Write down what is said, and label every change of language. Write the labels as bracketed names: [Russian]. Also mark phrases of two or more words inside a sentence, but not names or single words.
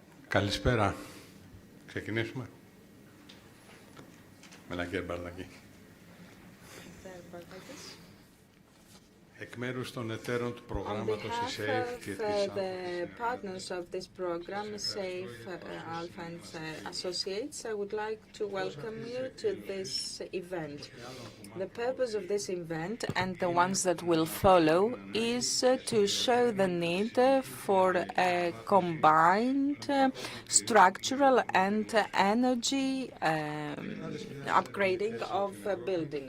[Greek] Καλησπέρα. Ξεκινήσουμε. Μελά κύριε Μπαρδακή. Εκ μέρους των εταίρων του προγράμματος SAFE και της [English] the partners of this program, SAFE, Alpha and Associates, I would like to welcome you to this event. The purpose of this event and the ones that will follow is to show the need for a combined structural and energy upgrading of buildings.